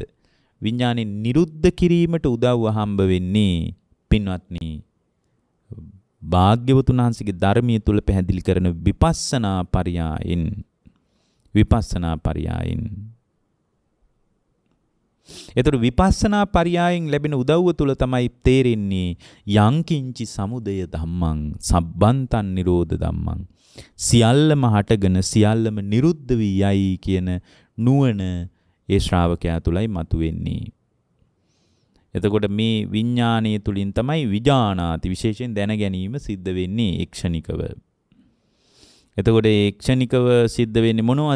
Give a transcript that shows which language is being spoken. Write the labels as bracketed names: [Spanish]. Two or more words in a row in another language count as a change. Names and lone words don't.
[Sinhala] විඥානේ නිරුද්ධ කිරීමට උදව්ව හම්බ වෙන්නේ පින්වත්නි භාග්‍යවතුන් වහන්සේගේ ධර්මයේ තුල පැහැදිලි කරන විපස්සනා පරියායෙන්. විපස්සනා පරියායෙන්. එතකොට විපස්සනා පරියායෙන් ලැබෙන උදව්ව තුළ තමයි තේරෙන්නේ [Pali] යංකින්චි සමුදය ධම්මං සබ්බන්තං නිරෝධ ධම්මං [Sinhala] සියල්ලම හටගෙන සියල්ලම නිරුද්ධ වී යයි කියන නුවණ ඒ ශ්‍රාවකයා තුලයි මතුවෙන්නේ. එතකොට මේ විඥානීය තුලින් තමයි විජානාති විශේෂයෙන් දැන ගැනීම සිද්ධ වෙන්නේ ක්ෂණිකව. එතකොට ඒ ක්ෂණිකව සිද්ධ වෙන්නේ මොනවද?